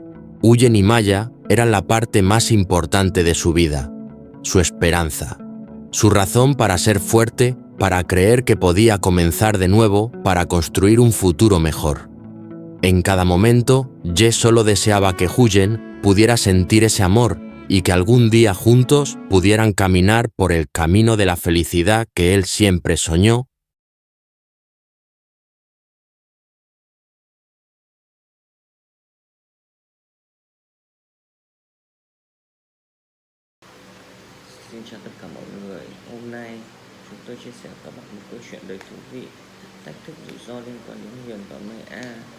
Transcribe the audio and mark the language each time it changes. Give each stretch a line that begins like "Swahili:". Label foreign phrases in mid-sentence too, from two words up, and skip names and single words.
Spanish: Huyen y Maya eran la parte más importante de su vida, su esperanza, su razón para ser fuerte, para creer que podía comenzar de nuevo, para construir un futuro mejor. En cada momento, Ye solo deseaba que Huyen pudiera sentir ese amor y que algún día juntos pudieran caminar por el camino de la felicidad que él siempre soñó.
Vietnamese: Xin chào tất cả mọi người. Hôm nay chúng tôi chia sẻ các bạn một câu chuyện đầy thú vị, thách thức rủi ro liên quan đến Huyền và Mây A.